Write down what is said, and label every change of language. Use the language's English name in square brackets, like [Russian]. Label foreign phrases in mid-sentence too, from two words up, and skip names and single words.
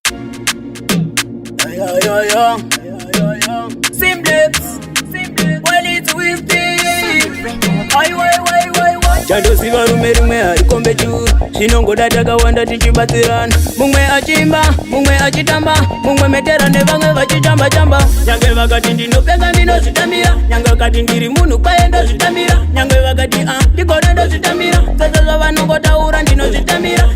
[English] Yo, yo, yo, yo. Simplex. Well, it's Whiskey. Why, why, why, why, why? [Shona] Chandoziva rume rumwe harikombe churu. Zvinongoda takawanda tichibatsirana. Mumwe achimba, mumwe achitamba, mumwe metera nevamwe vachichamba-chamba. Nyange vakati ndinopenga ndinozvitamira. Nyange vakati ndiri munhu kwaye ndozvitamira. Nyange vakati, ah, ndigona ndozvitamira. Sasa zvavanongotaura ndinozvitamira.